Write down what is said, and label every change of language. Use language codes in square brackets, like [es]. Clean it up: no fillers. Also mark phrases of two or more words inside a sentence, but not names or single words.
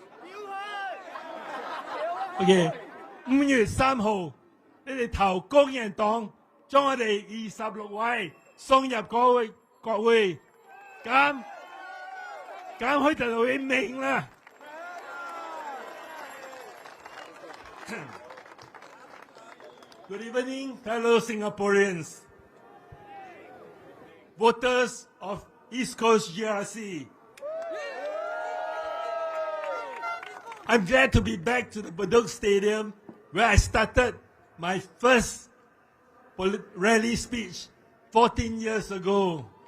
[yue] ？OK， 5月3號，你哋投工人黨，將我哋26位送入國會，咁佢就會明啦。 [en] Good evening, fellow Singaporeans, voters of East Coast GRC. I'm glad to be back to the Bedok Stadium where I started my first rally speech 14 years ago.